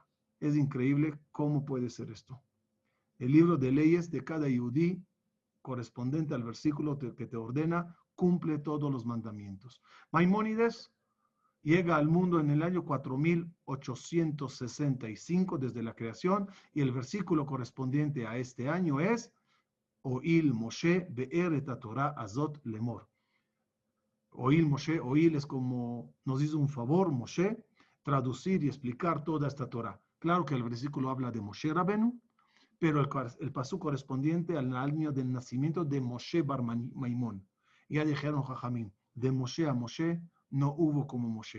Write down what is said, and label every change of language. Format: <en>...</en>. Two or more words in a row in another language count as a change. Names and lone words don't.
<es>Es increíble cómo puede ser esto. El libro de leyes de cada yudí, correspondiente al versículo que te ordena, cumple todos los mandamientos. Maimónides llega al mundo en el año 4865 desde la creación, y el versículo correspondiente a este año es</es> <he>הואיל משה באר תורה הזאת לאמר. הואיל משה,</he> <es>oil es como nos hizo un favor Moshe, traducir y explicar toda esta Torah. Claro que el versículo habla de Moshe Rabenu, pero el pasú correspondiente al año del nacimiento de Moshe Bar Maimón. Ya dijeron Jajamín, de Moshe a Moshe no hubo como Moshe.</es>